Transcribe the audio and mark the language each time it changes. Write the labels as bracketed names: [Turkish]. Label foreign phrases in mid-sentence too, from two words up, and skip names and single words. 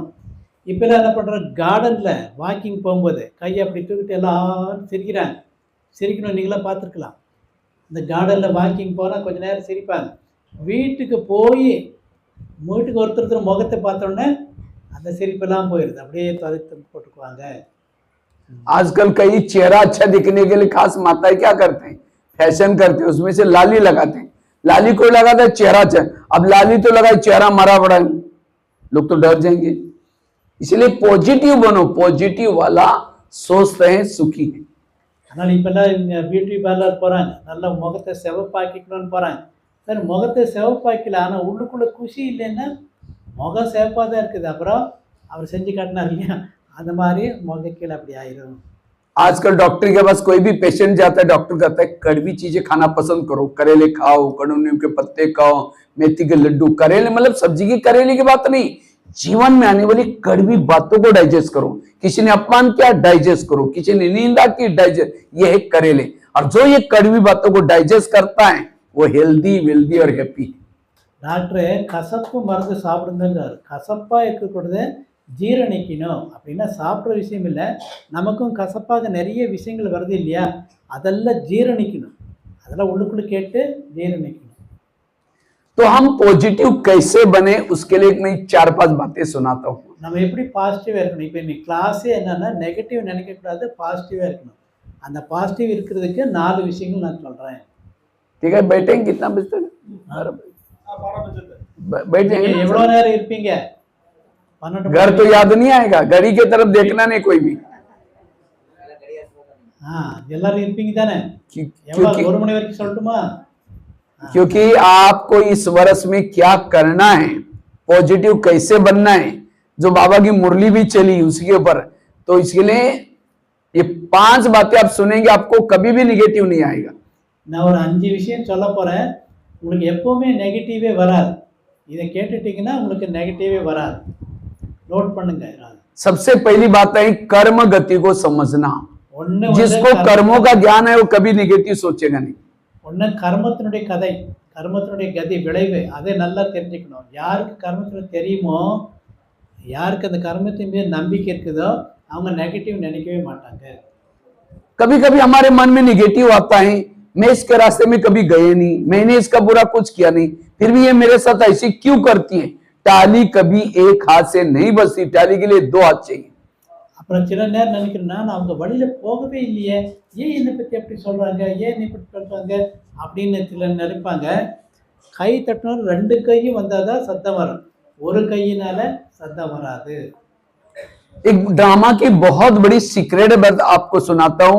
[Tamil] இப்போல்லாம் என்ன பண்ணுறோம், கார்டனில் வாக்கிங் போகும்போது கையை அப்படி தூக்கிட்டு எல்லாரும் சிரிக்கிறாங்க, சிரிக்கணும், நீங்களாம் பார்த்துருக்கலாம். இந்த கார்டனில் வாக்கிங் போனால் கொஞ்சம் நேரம் சிரிப்பாங்க, வீட்டுக்கு ஒருத்தர் முகத்தை பார்த்தோன்னே அந்த சிரிப்பெல்லாம் போயிடுது, அப்படியே துவைத்து போட்டுக்குவாங்க. [Hindi] आजकल कई चेहरा अच्छा दिखने के लिए खास माताएं क्या करते हैं, फैशन करते हैं, उसमें से लाली लगाते हैं। लाली कोई लगाता है चेहरा अच्छा, अब लाली तो लगाए चेहरा मरा पड़ा है, लोग तो डर जाएंगे। इसलिए पॉजिटिव बनो, पॉजिटिव वाला सोचते हैं सुखी है। [Tamil] ஆனால் இப்போல்லாம் இவங்க [English] beauty parlour [Tamil] போகிறாங்க, நல்லா முகத்தை சிவப்பாக்கிக்கணும்னு போகிறாங்க. சார் முகத்தை சிவப்பாக்கல, ஆனால் உள்ளுக்குள்ளே குஷி இல்லைன்னா முகம் சிவப்பாக தான் இருக்குது. அப்புறம் அவர் செஞ்சு காட்டினார் இல்லையா, அந்த மாதிரி முகக்கீழே அப்படி ஆயிரும். [Hindi] आजकल डॉक्टर के पास कोई भी पेशेंट जाता है, डॉक्टर कहता है कड़वी चीजें खाना पसंद करो, करेले खाओ, कड़ू नीम के पत्ते खाओ, मेथी के लड्डू, करेले मतलब सब्जी की करेले की बात नहीं, जीवन में आने वाली कड़वी बातों को डाइजेस्ट करो। किसी ने अपमान किया, डाइजेस्ट करो, किसी ने निंदा की, डाइजेस्ट, ये है करेले। और जो ये कड़वी बातों को डाइजेस्ट करता है वो [English] healthy wealthy [Hindi] और हैप्पी है। [Tamil] டாக்டரு கசப்பு மருந்து சாப்பிடுங்கிறார். கசப்பாக இருக்கக்கூடாது, ஜீரணிக்கணும் அப்படின்னா சாப்பிட்ற விஷயம் இல்லை, நமக்கும் கசப்பாக நிறைய விஷயங்கள் வருது இல்லையா, அதெல்லாம் ஜீரணிக்கணும், அதெல்லாம் உள்ளுக்குள்ளே கேட்டு ஜீரணிக்கணும். [Hindi] तो हम पॉजिटिव कैसे बने उसके लिए मैं 4-5 बातें सुनाता हूँ। [Tamil] நம்ம எப்படி பாசிட்டிவாக இருக்கணும். இப்போ இன்னைக்கு கிளாஸே என்னென்னா நெகட்டிவ் நினைக்கக்கூடாது, பாசிட்டிவாக இருக்கணும். அந்த பாசிட்டிவ் இருக்கிறதுக்கு 4 விஷயங்கள் நான் சொல்கிறேன். [Hindi] ठीक है, बैठेंगे कितना बजे तक? 12 बजे बैठ जाएंगे। [Tamil] எவ்வளோ நேரம் இருப்பீங்க? 12 [Hindi] घर तो याद नहीं आएगा, घड़ी की तरफ देखना नहीं कोई भी। [Tamil] எல்லாரும் இருப்பீங்க தானே? எவ்வளோ, 1 மணி வரைக்கும் சொல்லட்டுமா? [Hindi] क्योंकि आपको इस वर्ष में क्या करना है, पॉजिटिव कैसे बनना है, जो बाबा की मुरली भी चली उसके ऊपर, तो इसके लिए ये 5 बातें आप सुनेंगे, आपको कभी भी निगेटिव नहीं आएगा। [Tamil] நான் ஒரு 5 விஷயம் சொல்ல போகிறேன், உங்களுக்கு எப்போவுமே நெகட்டிவே வராது. இதை கேட்டுட்டிங்கன்னா உங்களுக்கு நெகட்டிவே வராது. நோட் பண்ணுங்க. [Hindi] सबसे पहली बात है कर्म गति को समझना। [Tamil] ஒன்று [Hindi] जिसको कर्मों का ज्ञान है वो कभी निगेटिव सोचेगा नहीं। [Tamil] ஒன்று கர்மத்தினுடைய கதை, கர்மத்தினுடைய கதி, விளைவு, அதை நல்லா தெரிஞ்சுக்கணும். யாருக்கு கர்மத்தில் தெரியுமோ, யாருக்கு அந்த கர்மத்தின் மீது நம்பிக்கை இருக்குதோ அவங்க நெகட்டிவ் நினைக்கவே மாட்டாங்க. [Hindi] कभी कभी हमारे मन में निगेटिव आता है, मैं इसके रास्ते में कभी गए नहीं, मैंने इसका बुरा कुछ किया नहीं, फिर भी ये मेरे साथ ऐसी क्यों करती है। टाली कभी एक हाथ से नहीं बसती, टाली के लिए 2 हाथ चाहिए। [Tamil] அப்புறம் சில நேரம் நினைக்கிறேன், நான் அவங்க வழியில் போகவே இல்லையே, ஏன் என்னை பற்றி அப்படி சொல்கிறாங்க, ஏன் என்னை பற்றி சொல்கிறாங்க அப்படின்னு சில நினைப்பாங்க. கை தட்டினாலும் 2 கையும் வந்தால் தான் சத்தம் வரும், ஒரு கையினால சத்தம் வராது. [Hindi] एक ड्रामा की बहुत बड़ी सीक्रेट बात आपको सुनाता हूं।